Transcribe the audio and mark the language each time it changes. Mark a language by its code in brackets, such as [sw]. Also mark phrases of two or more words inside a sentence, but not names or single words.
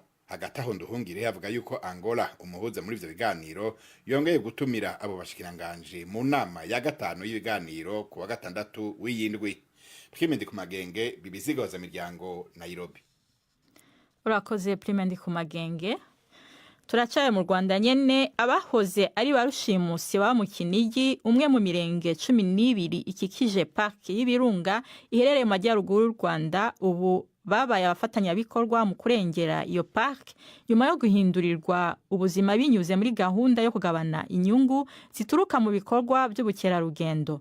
[rn] hagati aho Nduhungire avuga yuko Angola umuhuza muri ivyo biganiro yongeye gutumira abo bashikiranganje mu nama ya gatanu y'ibiganiro ku wa gatandatu w'iyindwi. Prime Ndikumagenge, BBC Gahuza Miryango, Nairobi. Urakoze Prime Ndikumagenge. [rw] Turacaye mu Rwanda nyene, abahoze ari barushimusi ba mu Kinigi, umwe mu mirenge 12 ikikije park y'Ibirunga iherereye mu majyaruguru y'u Rwanda, ubu babaye abafatanyabikorwa mu kurengera iyo park nyuma yo guhindurirwa ubuzima binyuze muri gahunda yo kugabana inyungu zituruka mu bikorwa by'ubukerarugendo.